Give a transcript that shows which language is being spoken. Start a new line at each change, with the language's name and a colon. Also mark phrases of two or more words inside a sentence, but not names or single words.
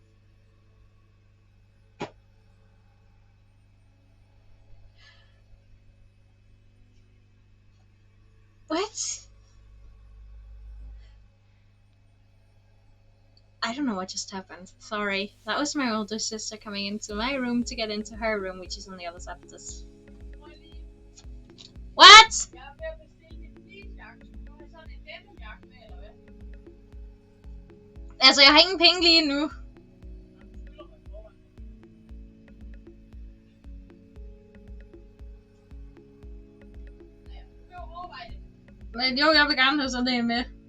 English: What? I don't know what just happened. Sorry. That was my older sister coming into my room to get into her room, which is on the other side of this. What?
Danish: Altså, jeg har ingen penge lige nu. Men jo, jeg vil gerne have sådan en med.